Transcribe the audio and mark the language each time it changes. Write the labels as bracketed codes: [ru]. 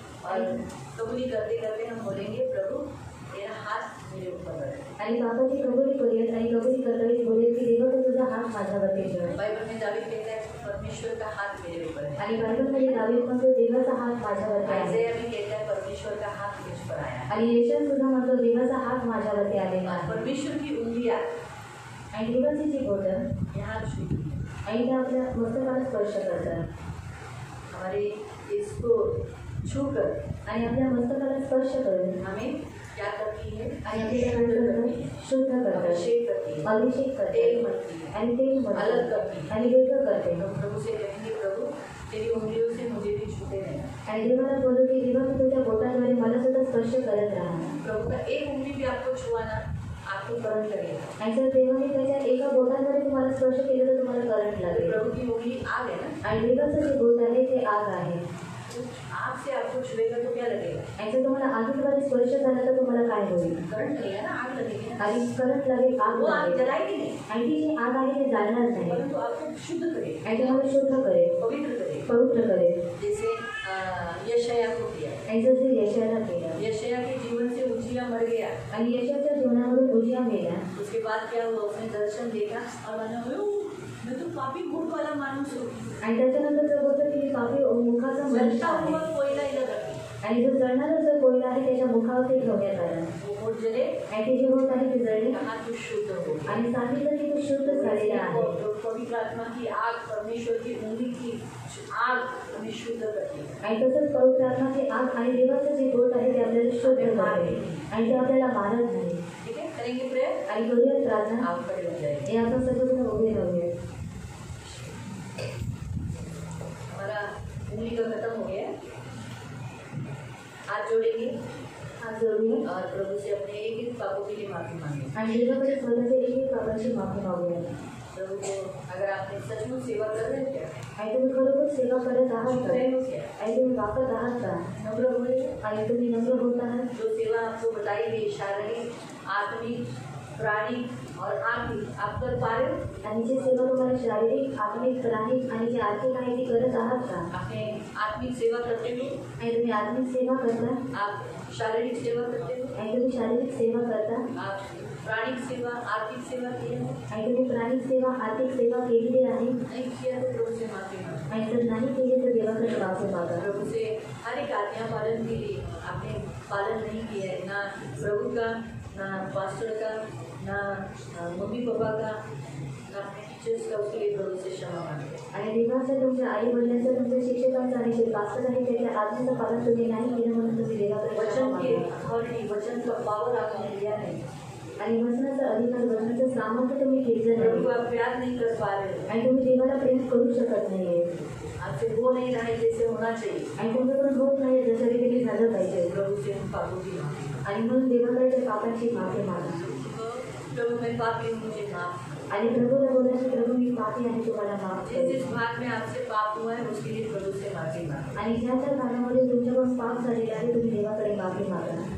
[hi] और कबूली करते करते हम बोलेंगे प्रभु मेरा हाथ मेरे ऊपर रख। [mr] आणि बाबाची कबुली करूयात आणि कबुली करताना बोलेल की देवा तू तुझा हात माझ्यावरती ठेव. [hi] बाइबल में दावीद कहता है परमेश्वर का हाथ मेरे ऊपर है। [mr] आणि बायबलमध्ये दावीद म्हणतो देवाचा हात माझ्यावरती आहे. [hi] आयसाया भी कहता है परमेश्वर का हाथ मुझ पर आया है। [mr] आणि यशाया सुद्धा म्हणतो देवाचा हात माझ्यावरती आलेला आहे. [hi] परमेश्वर की उंगलियां [mr] आणि देवाची जी बोटं [hi] यहाँ छूती है, [mr] आणि त्या आपल्या मस्तकाला स्पर्श करतात. [hi] हमारे इसको छूकर [mr] आणि आपल्या मस्तकाला स्पर्श करून [hi] हमें क्या करती है? [mr] आणि आपल्याला काय करतात? शुद्ध करतात, [hi] अभिषेक करती है, [mr] अभिषेक तेल करतात [hi] मलती है, [mr] आणि तेल मळतात [hi] अलग करती है। [mr] आणि वेगळं करते. [hi] तो प्रभु से कहेंगे प्रभु तेरी उंगलियों से मुझे भी छूते रहना। [mr] आणि देवाला बोलू की देवा तू तुझ्या बोटाद्वारे मला सुद्धा स्पर्श करत राहा. [hi] प्रभु का एक उंगली भी आपको छुआना आपको करंट लगेगा। [mr] आणि जर देवाने त्याच्या एका बोटाद्वारे तुम्हाला स्पर्श केलं तर तुम्हाला करंट लागेल. [hi] प्रभु की उंगली आग है ना, [mr] आणि देवाचं जे बोट आहे ते आग आहे. [hi] आग से आपको छुएगा तो क्या लगेगा? [mr] आणि जर तुम्हाला आगीद्वारे स्पर्श झाला तर तुम्हाला काय होईल? [hi] करंट लगेगा ना, आग लगेगी ना। [mr] आणि करंट लागेल, आग [hi] वो आग [mr] लागेल. [hi] जलाएगी नहीं, [mr] आणि ती जी आग आहे ते जाळणार नाही [hi] परंतु आपको शुद्ध करेगी, [mr] आणि तुम्हाला शुद्ध करेल, [hi] पवित्र करेगी। [mr] पवित्र करेल. [hi] जैसे यशाया को किया, [mr] आणि जसे यशायाला केलं. [hi] यशाया के जीवन से उजिया मर गया। [mr] आणि यशाच्या जीवनामधून उजिया मेला. [hi] उसके बाद क्या हुआ? उसने दर्शन देखा और माना मैं तो पापी मुख वाला मानुस हूँ। [mr] आणि त्याच्यानंतर जर बोलतो की पापी मुखाचा मनुष्य [hi] जलता हुआ [mr] आहे. [hi] कोयला इधर रखी, [mr] आणि जो जळणारा जो कोयला आहे त्याच्या मुखावरती ठेवण्यात आला. [hi] वो मुठ जले, [mr] आणि ती जी होत आहे ती जळली [hi] कहा तू शुद्ध हो गया। [mr] आणि सांगितलं की तो शुद्ध झालेला आहे. [hi] तो पवित्र आत्मा की आग, परमेश्वर की उंगली की आग हमें शुद्ध करती है। [mr] आणि तसंच पवित्र आत्माची आग आणि देवाचं जे बोट आहे ते आपल्याला शुद्ध करते आणि ते आपल्याला मारत नाही. [hi] ठीक है, करेंगे प्रेयर। [mr] आणि करूया प्रार्थना. [hi] आप खड़े हो जाएंगे। [mr] हे आपण सगळेजण उभे राहूया. [hi] हमारा उंगली का खत्म हो गया। हाथ जोड़ेंगे [mr] हात जोडूया [hi] और प्रभु से अपने एक एक पापों के लिए माफी मांगे। [mr] आणि देवाकडे स्वतःच्या एक पापाची माफी मागूया. [hi] प्रभु को अगर आपने सचमुच सेवा कर रहे हैं क्या? [mr] आणि तुम्ही खरोखर सेवा करत आहात का? [hi] रहे हो क्या? [mr] आणि तुम्ही वापरत आहात का? [hi] नम्र हुए? [mr] आणि तुम्ही नम्र होत आहात? [hi] जो सेवा आपको बताई गई, शारीरिक, आत्मिक, प्राणिक और आर्थिक, आप कर पा रहे हो? [mr] आणि जी सेवा तुम्हाला शारीरिक, आत्मिक, प्राणिक आणि जी आर्थिक आहे ती करत आहात का? [hi] आपने आत्मिक सेवा करते हो, [mr] आणि तुम्ही आत्मिक सेवा करता [hi] आप शारीरिक सेवा करते हो, [mr] आणि तुम्ही शारीरिक सेवा करता [hi] आप प्राणिक सेवा, आर्थिक सेवा किए हो, [mr] आणि तुम्ही प्राणिक सेवा, आर्थिक सेवा केलेली आहे. [hi] नहीं किया तो प्रभु से माफी मांगो। [mr] आणि जर नाही केली तर देवाकडे माफी मागा. [hi] प्रभु से हर एक आज्ञा पालन के लिए आपने पालन नहीं किया है, ना प्रभु का, ना पास्टर का, ना मम्मी पापा का, ना अपने टीचर्स का, उसके लिए प्रभु से क्षमा मांगे। [mr] आणि देवाचं, तुमच्या आई वडिलांचं, तुमच्या शिक्षकांचं आणि जे पास्टर आहे त्याच्या आज्ञेचं पालन तुम्ही नाही केलं म्हणून तुम्ही देवाकडे क्षमा [hi] वचन की [mr] मागा. [hi] अथॉरिटी, वचन का पावर आपने लिया नहीं। [mr] आणि वचनाचा अधिकार, वचनाचं सामर्थ्य तुम्ही घेतलं [hi] प्रभु को [mr] नाही [hi] आप प्यार नहीं कर पा रहे हो, [mr] आणि तुम्ही देवाला प्रेम करू शकत नाहीये [hi] आपसे वो नहीं रहा है जैसे होना चाहिए। [mr] आणि तुमच्याकडून होत नाही जसं की झालं पाहिजे. [hi] प्रभु से हम पापों की माफी मांगो। [mr] आणि म्हणून देवाकडे त्या पापाची माफी मागा. [hi] प्रभु मैं पापी हूँ, मुझे माफ करो। [mr] आणि प्रभूला बोलायचं, प्रभू मी पापी आहे, तुम्हाला माफ [hi] जिस [mr] करू. [hi] जिस भाग में आपसे पाप हुआ है उसके लिए प्रभु से माफी मांगो। [mr] आणि ज्या ज्या कामामध्ये तुमच्याकडून पाप झालेला आहे तुम्ही देवाकडे माफी मागा.